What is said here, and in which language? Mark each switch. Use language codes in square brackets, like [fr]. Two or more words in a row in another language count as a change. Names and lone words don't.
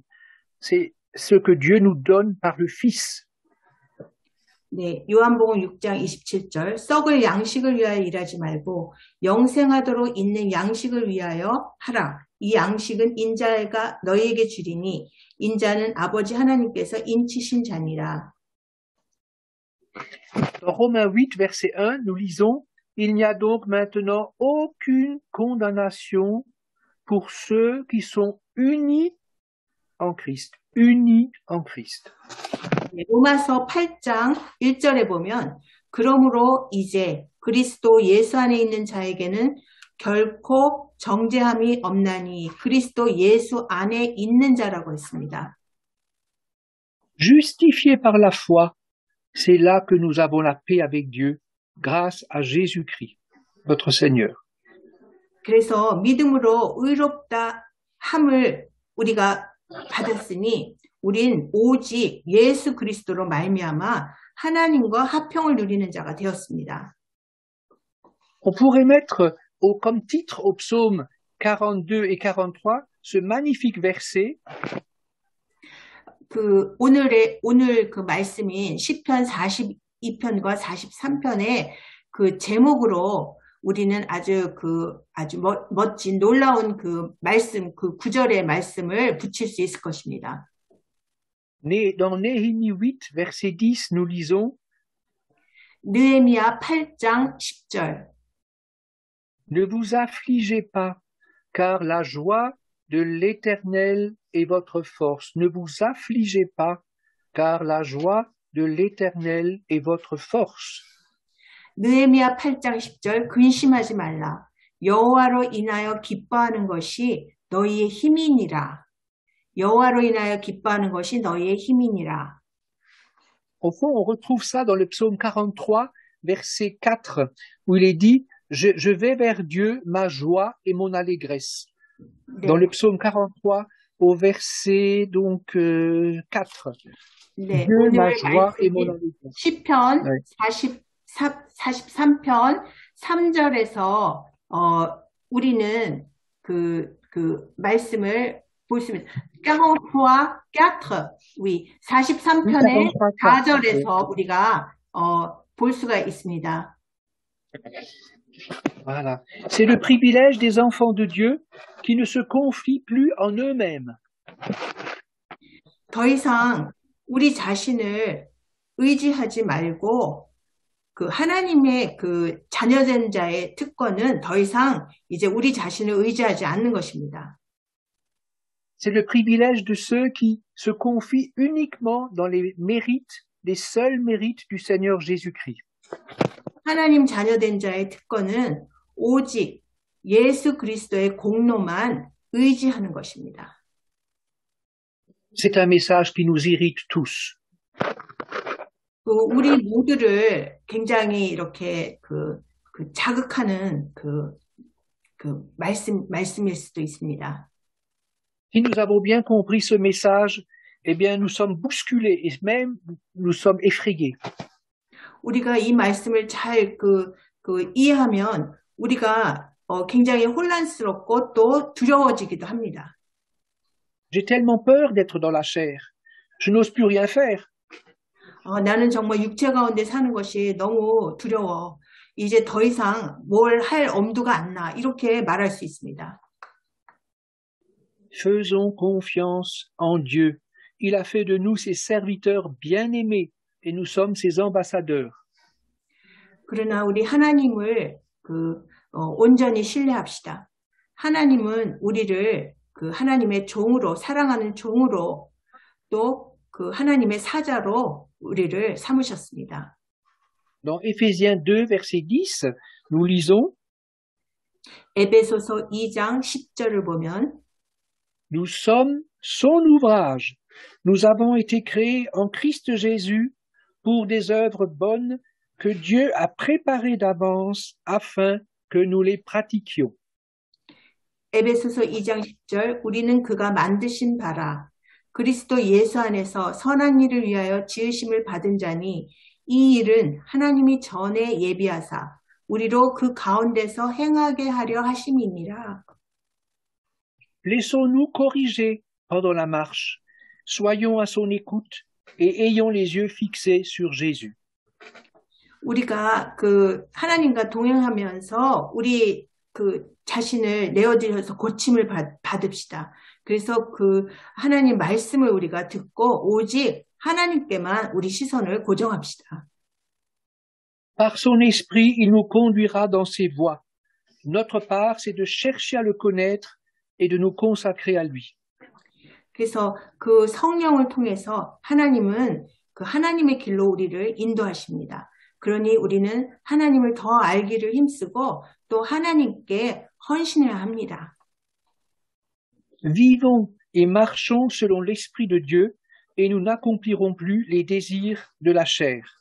[fr] C'est ce que Dieu nous donne par le Fils. [ko] 네, 요한복음 6장 27절 썩을 양식을 위하여 일하지 말고 영생하도록 있는 양식을 위하여 하라. 이 양식은 인자가 너희에게 주리니 인자는 아버지 하나님께서 인치신 자니라. [fr] Dans Romains 8, verset 1, nous lisons « Il n'y a donc maintenant aucune condamnation pour ceux qui sont unis en Christ. » Unis en Christ. [ko] 로마서 8장 1절에 보면 그러므로 이제 그리스도 예수 안에 있는 자에게는 결코 정죄함이 없나니 그리스도 예수 안에 있는 자라고 했습니다. [fr] Justifiés par la foi, c'est là que nous avons la paix avec Dieu grâce à Jésus-Christ, notre Seigneur. [ko] 그래서 믿음으로 의롭다 함을 우리가 받았으니 우린 오직 예수 그리스도로 말미암아 하나님과 화평을 누리는 자가 되었습니다. [fr] On pourrait mettre comme titre au psaume 42 et 43 ce magnifique verset. [ko] 오늘 그 말씀인 시편 42편과 43편의 그 제목으로 우리는 아주 멋진 놀라운 그 말씀, 그 구절의 말씀을 붙일 수 있을 것입니다. [fr] Dans Néhémie 8, verset 10, nous lisons [ko] 느헤미야 8장 10절. [fr] Ne vous affligez pas, car la joie de l'Éternel est votre force. Ne vous affligez pas, car la joie de l'Éternel est votre force. [ko] 느헤미야 8장 10절 근심하지 말라. 여호와로 인하여 기뻐하는 것이 너희의 힘이니라. 여호와로 인하여 기뻐하는 것이 너희의 힘이니라. [fr] Au fond, on retrouve ça dans le psaume 43, verset 4, où il est dit je vais vers Dieu, ma joie et mon allégresse. [ko] 네. [fr] Dans le psaume 43, au verset donc 4. [ko] 네, [fr] Dieu, ma joie et mon allégresse. [ko] 시편 네. 43편 3절에서 우리는 그 말씀을 볼 수 있습니다. 43, oui, 43편의 4절에서 우리가 볼 수가 있습니다. [fr] Voilà. C'est le privilège des enfants de Dieu qui ne se confient plus en eux-mêmes. [ko] 더 이상 우리 자신을 의지하지 말고 그 하나님의 그 자녀된 자의 특권은 더 이상 이제 우리 자신을 의지하지 않는 것입니다. [fr] C'est le privilège de ceux qui se confient uniquement dans les mérites, les seuls mérites du Seigneur Jésus-Christ. [ko] 하나님 자녀된 자의 특권은 오직 예수 그리스도의 공로만 의지하는 것입니다. [fr] C'est un message qui nous irrite tous. [ko] 우리 모두를 굉장히 이렇게 자극하는 말씀일 수도 있습니다. [fr] Si nous avons bien compris ce message, eh bien, nous sommes bousculés et même nous sommes effrayés. [ko] 우리가 이 말씀을 잘 이해하면 우리가 굉장히 혼란스럽고 또 두려워지기도 합니다. [fr] J'ai tellement peur d'être dans la chair. Je n'ose plus rien faire. [ko] 나는 정말 육체 가운데 사는 것이 너무 두려워. 이제 더 이상 뭘 할 엄두가 안 나. 이렇게 말할 수 있습니다. [fr] Faisons confiance en Dieu. Il a fait de nous ses serviteurs bien-aimés et nous sommes ses ambassadeurs. [ko] 그러나 우리 하나님을 온전히 신뢰합시다. 하나님은 우리를 하나님의 종으로 사랑하는 종으로 또 하나님의 사자로 우리를 삼으셨습니다. [fr] Dans Éphésiens 2, verset 10, nous lisons [ko] 에베소서 2장 10절을 보면 [fr] Nous sommes son ouvrage. Nous avons été créés en Christ Jésus pour des œuvres bonnes que Dieu a préparées d'avance afin que nous les pratiquions. [ko] 에베소서 2장 10절 우리는 그가 만드신 바라 그리스도 예수 안에서 선한 일을 위하여 지으심을 받은 자니 이 일은 하나님이 전에 예비하사 우리로 그 가운데서 행하게 하려 하심이니라. [fr] Laissons-nous corriger pendant la marche. Soyons à son écoute et ayons les yeux fixés sur Jésus. [ko] 우리가 그 하나님과 동행하면서 우리 그 자신을 내어드려서 고침을 받읍시다. 그래서 그 하나님 말씀을 우리가 듣고 오직 하나님께만 우리 시선을 고정합시다. [fr] Par son esprit, il nous conduira dans ses voies. Notre part, c'est de chercher à le connaître et de nous consacrer à lui. [ko] 그래서 그 성령을 통해서 하나님은 그 하나님의 길로 우리를 인도하십니다. 그러니 우리는 하나님을 더 알기를 힘쓰고 또 하나님께 헌신해야 합니다. [fr] Vivons et marchons selon l'Esprit de Dieu et nous n'accomplirons plus les désirs de la chair.